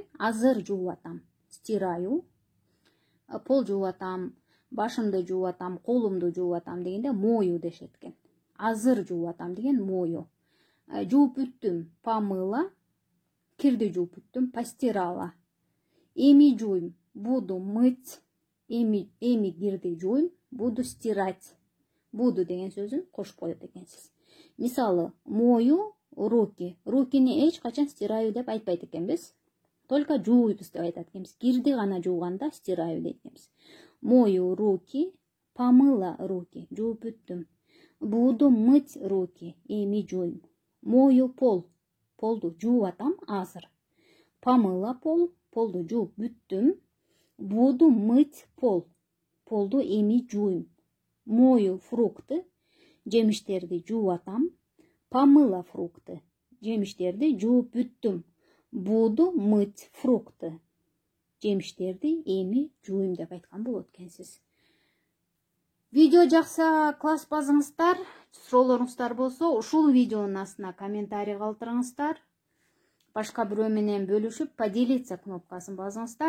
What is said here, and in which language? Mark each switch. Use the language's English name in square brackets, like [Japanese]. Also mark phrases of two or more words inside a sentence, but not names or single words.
[Kyrgyz] Азыр жууп атам, стираю. Пол жууп атам, башымды жууп атам, колумду жууп атам дегенде мою дешет экен. Азыр жууп атам деген мою. Жууп бүттүм, помыла. Кирди жууп бүттүм, постирала. Эми жуйм, [Russian] буду мыть. [Kyrgyz] Эми кирди жуйм, [Russian] буду стирать. [Kyrgyz] Буду деген сөзүн кошуп коет экенсиз. Мисалы, [Russian] мою руки. [Kyrgyz] Рукини эч качан стираю деп айтпайт экенбиз. Только жууйбуз деп айтат экенбиз. Кирди гана жууганда стираю дейт экенбиз. [Russian] Мою руки, помыла руки. [Kyrgyz] Жууп бүттүм. [Russian] Буду мыть руки. [Kyrgyz] Эми жуйм. [Russian] Мою пол. [Kyrgyz] Полду жууп атам азыр. [Russian] Помыла пол. [Kyrgyz] Полду жууп бүттүм. [Russian] Буду мыть пол. [Kyrgyz] Полду эми жуйм. [Russian] Мою фрукты. [Kyrgyz] Жемиштерди жууп атам. [Russian] Помыла фрукты. [Kyrgyz] Жемиштерди жууп бүттүм. [Russian] Буду мыть фрукты. [Kyrgyz] Жемиштерди эми жуйм деп айткан болот экенсиз. Видео жакса класс базыңыздар. Суроолоруңуздар болсо, ушул видеонун астына комментарий калтырыңыздар. Башка бирөө менен бөлүшүп, поделиться кнопкасын басыңыздар.